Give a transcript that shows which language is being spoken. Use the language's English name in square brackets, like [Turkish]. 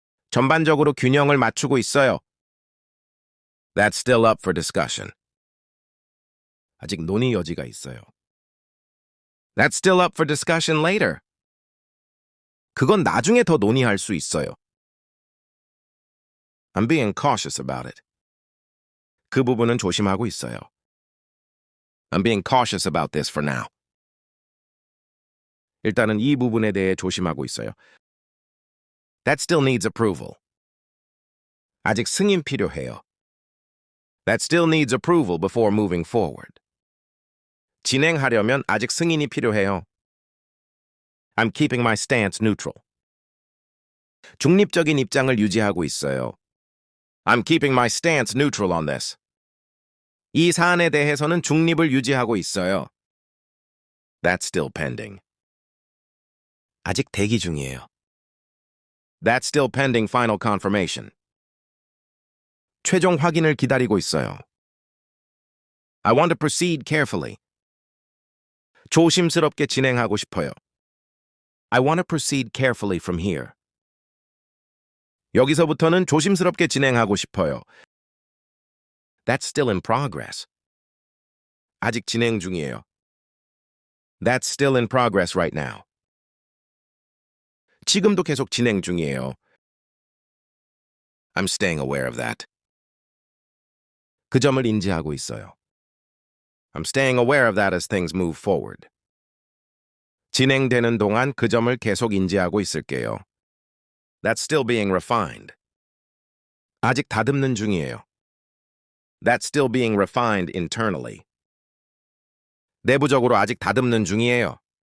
[Korean] 전반적으로 균형을 맞추고 있어요. [English] That's still up for discussion. [Korean] 아직 논의 여지가 있어요. [English] That's still up for discussion later. [Korean] 그건 나중에 더 논의할 수 있어요. [English] I'm being cautious about it. [Korean] 그 부분은 조심하고 있어요. [English] I'm being cautious about this for now. [Korean] 일단은 이 부분에 대해 조심하고 있어요. [English] That still needs approval. [Korean] 아직 승인 필요해요. [English] That still needs approval before moving forward. [Korean] 진행하려면 아직 승인이 필요해요. [English] I'm keeping my stance neutral. [Korean] 중립적인 입장을 유지하고 있어요. [English] I'm keeping my stance neutral on this. [Korean] 이 사안에 대해서는 중립을 유지하고 있어요. [English] That's still pending. [Korean] 아직 대기 중이에요. [English] That's still pending final confirmation. [Korean] 최종 확인을 기다리고 있어요. [English] I want to proceed carefully. [Korean] 조심스럽게 진행하고 싶어요. [English] I want to proceed carefully from here. [Korean] 여기서부터는 조심스럽게 진행하고 싶어요. [English] That's still in progress. [Korean] 아직 진행 중이에요. [English] That's still in progress right now. [Korean] 지금도 계속 진행 중이에요. [English] I'm staying aware of that. [Korean] 그 점을 인지하고 있어요. [English] I'm staying aware of that as things move forward. [Korean] 진행되는 동안 그 점을 계속 인지하고 있을게요. [English] That's still being refined. [Korean] 아직 다듬는 중이에요. [English] That's still being refined internally. [Korean] 내부적으로 아직 다듬는 중이에요.